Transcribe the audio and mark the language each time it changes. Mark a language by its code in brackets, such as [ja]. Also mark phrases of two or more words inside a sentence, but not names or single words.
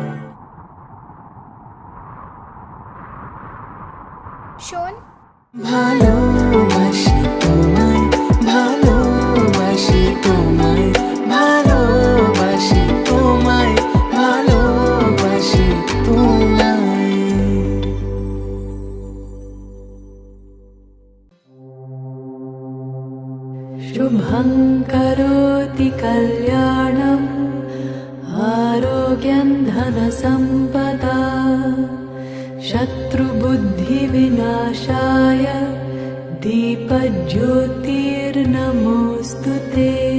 [bn] শোন, ভালোবাসি তোমায়, ভালোবাসি তোমায়, ভালোবাসি তোমায়, ভালোবাসি তোমায়। [sa] शुभं करोति कल्याणम् आरोग्यं धनसम्पदा शत्रुबुद्धिविनाशाय दीपज्योतिर्नमोऽस्तु ते।